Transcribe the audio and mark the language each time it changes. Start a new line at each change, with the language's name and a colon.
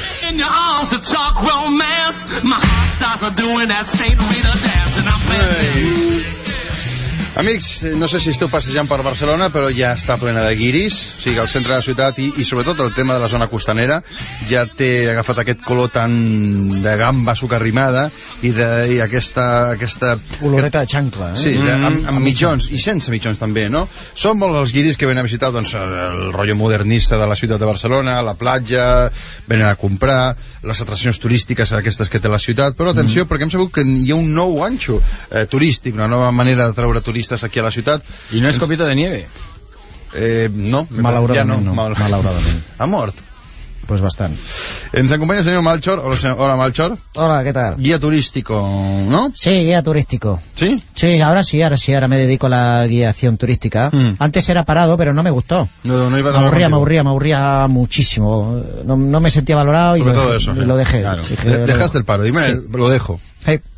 English: In your arms to talk romance, my heart starts doing that Saint Rita dance, and I'm missing.
Catalan: Amics, no sé si esteu passejant per Barcelona, però ja està plena de guiris. O sigui, el centre de la ciutat i sobretot el tema de la zona costanera ja té agafat aquest color tan de gamba sucarrimada i aquesta... Oloreta de xancla, eh? Sí, amb mitjons, i sense mitjons també, no? Són molts els guiris que venen a visitar, doncs, el rotllo modernista de la ciutat de Barcelona, la platja, venen a comprar, les atraccions turístiques aquestes que té la ciutat, però atenció, perquè hem sabut que hi ha un nou ganxo turístic, una nova manera de treure turistes aquí a la ciutat. I no és Copito de Nieve? No. Malauradament. Ha mort? Pues bastant. Ens acompanya el senyor Malchor. Hola, Malchor. Hola, què tal?
Spanish: Guia turístico, no? Sí, guia turístico. ¿Sí? Sí, ahora sí, ahora sí, ahora me dedico a la guiación turística. Antes era parado, pero no me gustó. No iba a dar Me aburría muchísimo. No me sentía valorado y lo dejé. Dejaste el paro, dime, lo dejo. Hey.